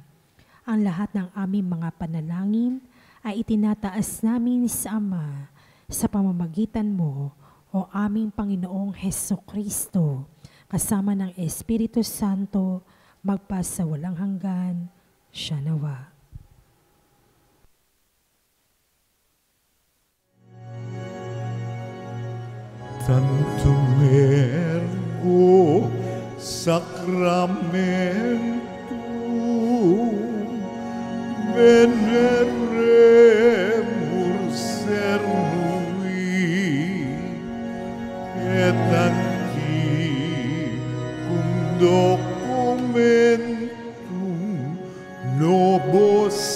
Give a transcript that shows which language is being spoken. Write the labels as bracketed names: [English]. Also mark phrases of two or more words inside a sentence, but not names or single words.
[Filipino] Ang lahat ng aming mga panalangin ay itinataas namin sa Ama sa pamamagitan mo, o aming Panginoong Hesukristo, kasama ng Espiritu Santo, magpasa walang hanggan. Siya nawa. [Latin] Tantum ergo sacramentum veneremur cernui et antiquum documentum nobis